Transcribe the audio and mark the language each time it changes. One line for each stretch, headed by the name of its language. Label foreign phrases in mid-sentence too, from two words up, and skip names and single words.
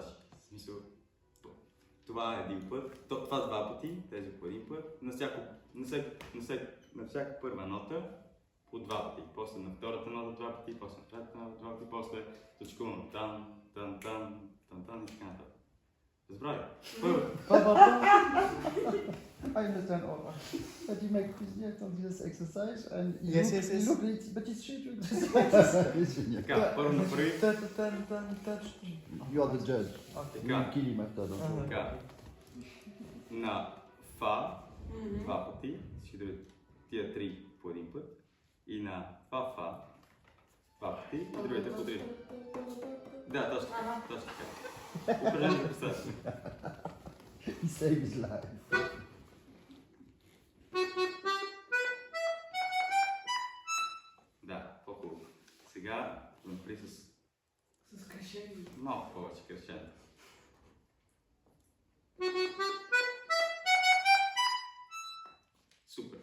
Bulgarian: В смисъл, това е един път, това два пъти, тези по един път, на всяка първа нота по два пъти, после на втората нота два пъти, после на третата нота два пъти, после точковано там и така нататък. Разбрали?
English: I understand all. But you make business on this exercise and you Yes, look, yes, yes. You look, but it's shit. You
Bulgarian: Така, първо направи.
English: are the judge. Okay. You will kill him after that.
Bulgarian: Така. На фа два пъти, ще дадат тия три по един път. И на фа два пъти, и другите по три. Да, точно така. Упражнението достатъчно.
English: He saved his life.
Bulgarian: Да, по-хубаво. Сега направи С крещение. Малко повече крещение. Супер.